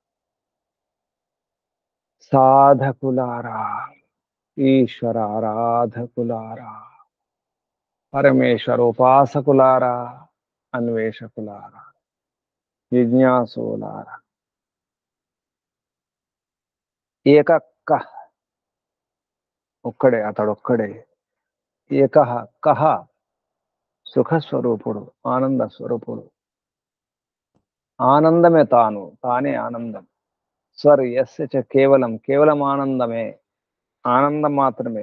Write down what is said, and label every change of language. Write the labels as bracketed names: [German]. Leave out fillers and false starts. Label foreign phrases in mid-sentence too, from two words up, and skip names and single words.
[Telugu] సాధకులారా ఈశ్వర ఆరాధకులారా పరమేశ్వర ఉపాసకులారా అన్వేషకులారా జిజ్ఞాసులారా ఏకక్క ఒక్కడే, అతడొక్కడే. ఏకహ కహ, సుఖస్వరూపుడు, ఆనంద స్వరూపుడు. ఆనందమే తాను, తానే ఆనందం. స్వర్ యస్య చ కేవలం, కేవలం ఆనందమే, ఆనందం మాత్రమే.